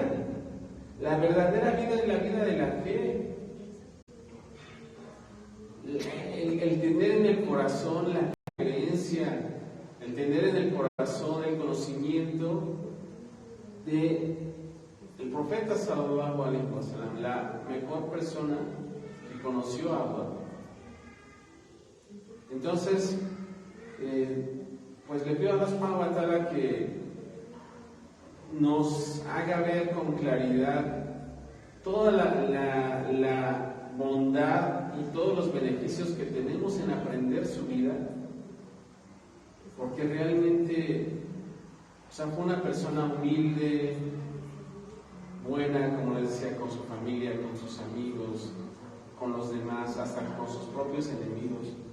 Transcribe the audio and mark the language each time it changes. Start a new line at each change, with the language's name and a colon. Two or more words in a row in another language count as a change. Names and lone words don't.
Spanish: La verdadera vida es la vida de la fe. El tener en el corazón la creencia, el tener en el corazón el conocimiento de el profeta
Arabic: صلى الله عليه وسلم,
Spanish: la mejor persona que conoció a Allah. Entonces, pues le pido a Allah
Arabic: سبحانه وتعالى
Spanish: que nos haga ver con claridad toda la bondad y todos los beneficios que tenemos en aprender su vida, porque realmente, o sea, fue una persona humilde, buena, como les decía, con su familia, con sus amigos, con los demás, hasta con sus propios enemigos.